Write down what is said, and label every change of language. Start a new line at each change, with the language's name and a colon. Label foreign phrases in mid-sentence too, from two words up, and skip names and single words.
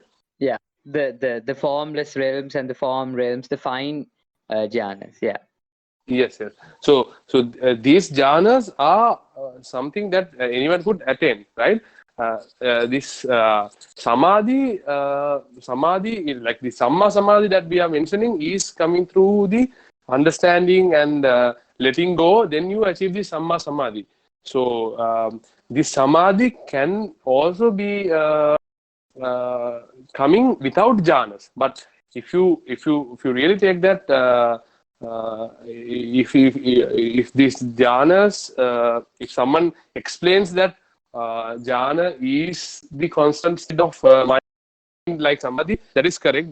English: Yeah, the formless realms and the form realms, the fine jhanas. Yeah. Yes. So these jhanas are something that anyone could attain, right? This samadhi is like the
Pali: samma samadhi
English: that we are mentioning is coming through the understanding and letting go. Then you achieve the
Pali: samma samadhi.
English: So this samadhi can also be coming without jhanas. But if you really take that. If these jhanas, if someone explains that jhana is the constant state of mind like samadhi, that is correct.